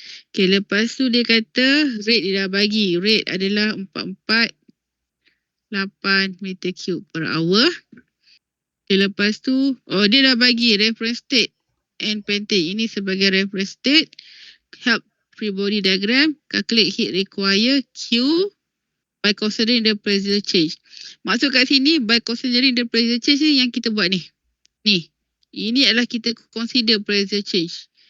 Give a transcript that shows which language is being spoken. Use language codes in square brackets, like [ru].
[ms] Okay, lepas tu dia kata rate dia dah bagi. [en] Rate [ms] adalah [en] 448 meter cube per hour. [ms] Okay, lepas tu, dia dah bagi reference state N-pentane. Ini sebagai reference state. [en] Help free body diagram. Calculate heat require Q by considering the pressure change. [ms] Maksud kat sini, [en] by considering the pressure change [ms] ni yang kita buat ni. Ni. Ini adalah kita [en] consider pressure change.